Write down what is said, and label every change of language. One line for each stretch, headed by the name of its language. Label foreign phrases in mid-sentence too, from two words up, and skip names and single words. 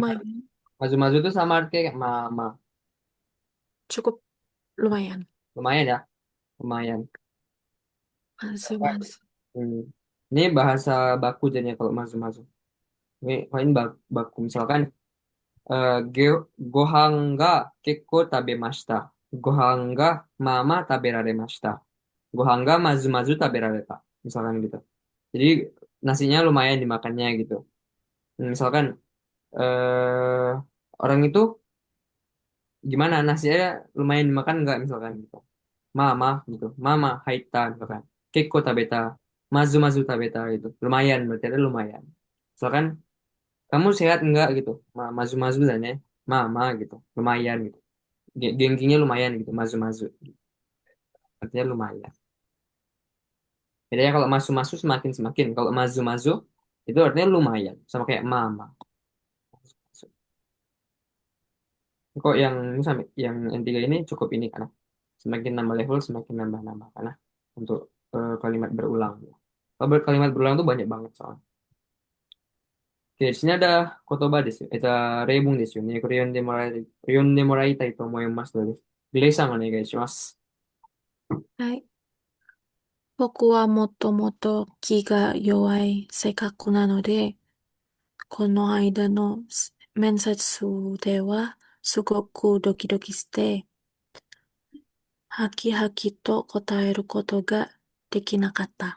Indonesian: Lumayan. Mazu-mazu itu sama artinya kayak mama. Cukup lumayan. Lumayan ya, lumayan. Masuk-masuk. Hmm. Ini bahasa baku jadinya kalau mazu-mazu. Ini baku.
Japanese: Misalkan ご飯が結構食べました. ご飯がまあまあ食べられました. ご飯がまずまず食べられた.
Indonesian: Misalkan gitu. Jadi nasinya lumayan dimakannya gitu. Misalkan eh orang itu gimana nasinya lumayan dimakan nggak misalkan gitu. Mama gitu.
Japanese: まあまあ入った
Indonesian: misalkan.
Japanese: 結構食べた. まずまず食べた gitu.
Indonesian: Lumayan berarti ada lumayan. Misalkan kamu sehat enggak gitu. Mazu-mazu dan ya. Mama gitu. Lumayan gitu. Gengginya lumayan gitu. Mazu-mazu. Artinya lumayan. Bedanya kalau mazu-mazu semakin semakin. Kalau mazu-mazu itu artinya lumayan. Sama kayak mama. Kok yang N3 ini cukup ini karena semakin nambah level semakin nambah karena untuk kalimat berulang. Kalau kalimat berulang tuh banyak banget soalnya. Oke, di sini ada
Japanese: 言葉です. 例文です. Ini 例文でもらいたいと思いますので、グレイさんお願いします。はい。僕はもともと気が弱い性格なので、この間の面接ではすごくドキドキして、はきはきと答えることができなかった。